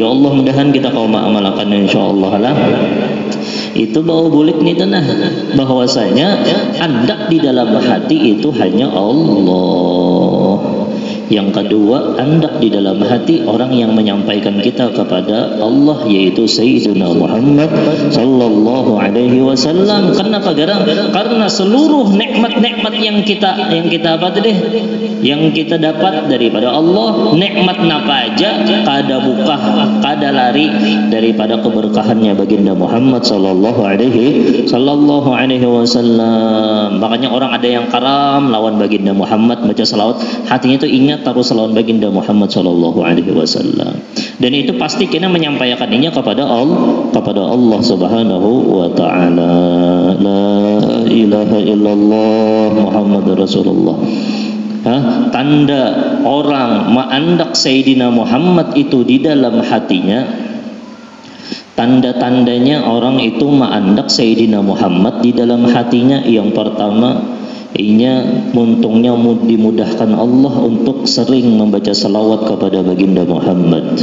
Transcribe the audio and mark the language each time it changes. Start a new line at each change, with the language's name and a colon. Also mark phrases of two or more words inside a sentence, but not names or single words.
Arabic: يا الله,
Banjar: mudahan kita kaum amalkan insyaallah lah. Itu bawa bulik nih tanah, bahwasanya andak di dalam hati itu hanya Allah. Yang kedua, andak di dalam hati orang yang menyampaikan kita kepada Allah, yaitu Sayyidina Muhammad
Arabic: صلى الله عليه وسلم.
Banjar: Kenapa? Karena seluruh nikmat-nikmat yang kita yang kita dapat daripada Allah, nikmat napa aja kada buka, kada lari daripada keberkahannya baginda Muhammad
Arabic: صلى الله عليه وسلم.
Banjar: Makanya orang ada yang karam lawan baginda Muhammad baca salawat, hatinya itu ingat terus lawan baginda Muhammad
Arabic: صلى الله عليه وسلم.
Banjar: Dan itu pasti kita menyampaikannya kepada Allah
Arabic: سبحانه وتعالى. لا إله إلا الله محمد رسول الله.
Banjar: Tanda orang ma'andak Sayyidina Muhammad itu di dalam hatinya, tanda-tandanya orang itu ma'andak Sayyidina Muhammad di dalam hatinya, yang pertama inya muntungnya dimudahkan Allah untuk sering membaca salawat kepada baginda Muhammad.